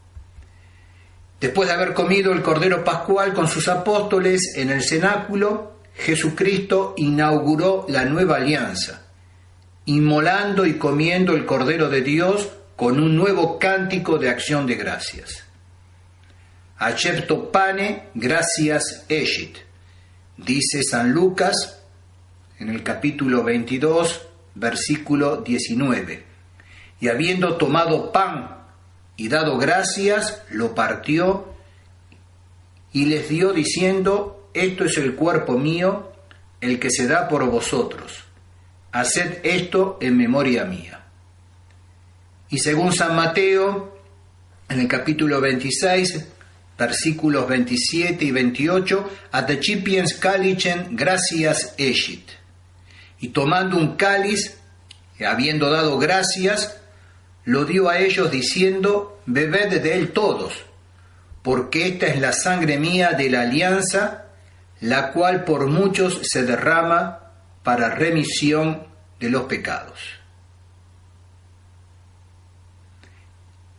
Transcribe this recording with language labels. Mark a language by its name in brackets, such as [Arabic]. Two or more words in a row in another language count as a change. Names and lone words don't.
[Spanish] Después de haber comido el Cordero Pascual con sus apóstoles en el cenáculo, Jesucristo inauguró la nueva alianza, inmolando y comiendo el Cordero de Dios con un nuevo cántico de acción de gracias. [Latin] Accepto pane gratias ecit, [Spanish] dice San Lucas en el capítulo 22, versículo 19. Y habiendo tomado pan y dado gracias, lo partió y les dio diciendo: esto es el cuerpo mío, el que se da por vosotros. Haced esto en memoria mía. Y según San Mateo, en el capítulo 26, versículos 27 y 28, [Latin] Atecipiens calicem gratias ecit. [Spanish] Y tomando un cáliz, habiendo dado gracias, lo dio a ellos diciendo: bebed de él todos, porque esta es la sangre mía de la alianza, la cual por muchos se derrama para remisión de los pecados.